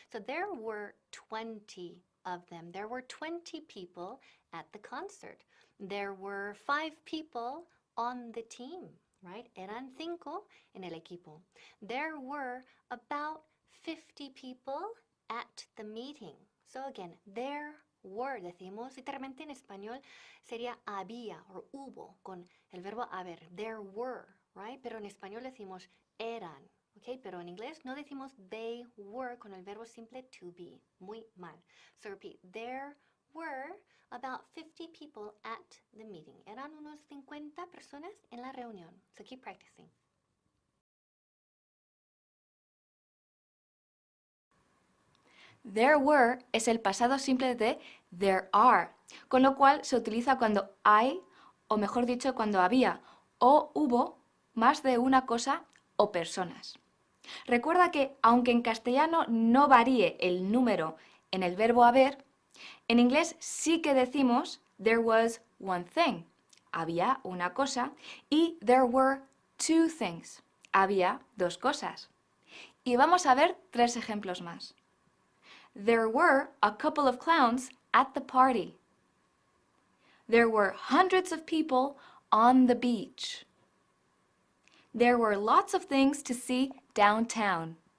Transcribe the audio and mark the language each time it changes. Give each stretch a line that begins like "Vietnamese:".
English: So there were 20 of them. There were 20 people at the concert. There were 5 people on the team, right?
Spanish: Eran 5 en el equipo.
English: There were about 50 people at the meeting. So again, there were,
Spanish: decimos literalmente en español sería había o hubo con el verbo haber.
English: There were, right?
Spanish: Pero en español decimos eran, okay? Pero en inglés no decimos
English: they were
Spanish: con el verbo simple
English: to be.
Spanish: Muy mal.
English: So repeat, there were about 50 people at the meeting.
Spanish: Eran unos 50 personas en la reunión.
English: So keep practicing. There were
Spanish: es el pasado simple de
English: there are,
Spanish: con lo cual se utiliza cuando hay, o mejor dicho, cuando había o hubo más de una cosa o personas. Recuerda que, aunque en castellano no varíe el número en el verbo haber, En inglés sí que decimos
English: there was one thing.
Spanish: Había una cosa y
English: there were two things.
Spanish: Había dos cosas. Y vamos a ver 3 ejemplos más.
English: There were a couple of clowns at the party. There were hundreds of people on the beach. There were lots of things to see downtown.